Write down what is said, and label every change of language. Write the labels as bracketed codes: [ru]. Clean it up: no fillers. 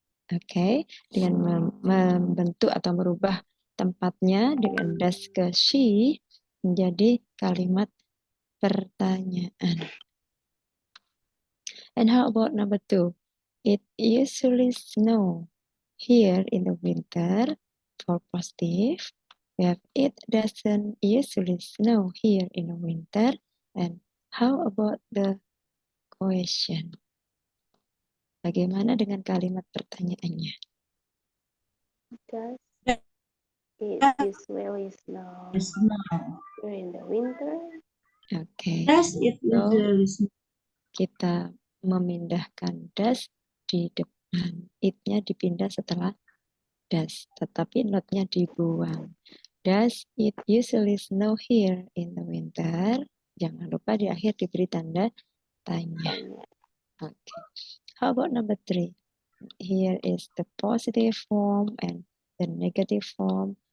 [id] Oke, dengan membentuk atau merubah tempatnya dengan does ke she menjadi kalimat pertanyaan. [en] And how about number 2? It usually snow here in the winter. For positive, we have it doesn't usually snow here in the winter. And how about the question? [id] Bagaimana dengan kalimat pertanyaannya? [en] Does it usually snow during the winter? Oke. Does it usually snow? [id] Kita memindahkan does di depan. It-nya dipindah setelah does, tetapi not-nya dibuang. Does it usually snow here in the winter? Jangan lupa di akhir diberi tanda tanya. [en] Okay. How about number 3? Here is the positive form and the negative form.